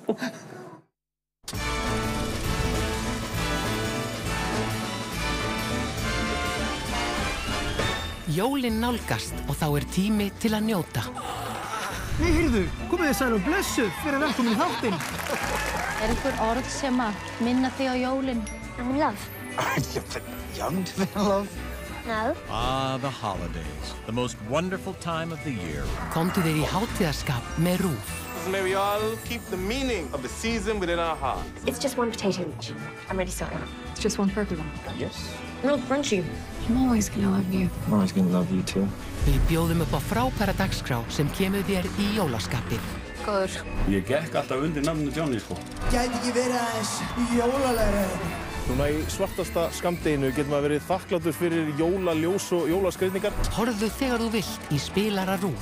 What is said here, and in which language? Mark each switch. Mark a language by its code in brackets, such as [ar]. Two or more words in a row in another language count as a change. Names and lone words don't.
[is] Jólin nálgast og þá er tími til að njóta. Nei, heyrðu, komið þið sæl og blessuð, verið velkomin í þáttinn. Er einhver orð sem að minna þig á jólin? [en] Love. Young to be in love? No. Ah, the holidays. The most wonderful time of the year. [is] Komdu þér í hátíðarskap með RÚV. [en] May we all keep the meaning of the season within our hearts. It's just one potato each. I'm really sorry. It's just one purple one. Yes. Real crunchy. I'm always gonna love you. I'm always gonna love you too. [is] Við bjóðum upp á frábæra dagskrá sem kemur þér í jólaskapið. Góður. Ég gekk alltaf undir nafninu Johnny, sko. Gæti ekki verið aðeins jólalega. Núna í svartasta skammdeginu getur maður verið þakklátur fyrir jólaljós og jólaskreytingar. Horfðu þegar þú vilt í spilara RÚV.